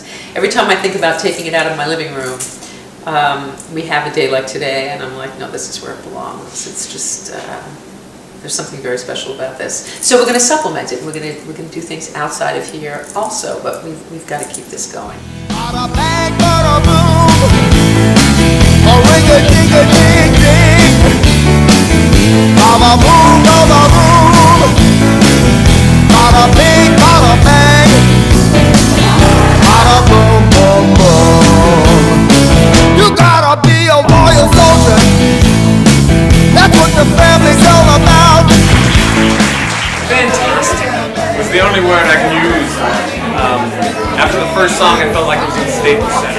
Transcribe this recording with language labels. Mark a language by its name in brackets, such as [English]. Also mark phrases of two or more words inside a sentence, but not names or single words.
[English] Every time I think about taking it out of my living room, we have a day like today, and I'm like, no, this is where it belongs. It's just, there's something very special about this. So we're going to supplement it. We're going to do things outside of here also, but we've got to keep this going. Bada bang, bada boom, a ring-a-ding-a-ding-ding. Bada boom, bada boom, bada bing, bada bang, bada boom, boom, boom. You gotta be a loyal soldier. That's what the family's all about. Fantastic was the only word I can use. After the first song, I felt like it was in Staples Center.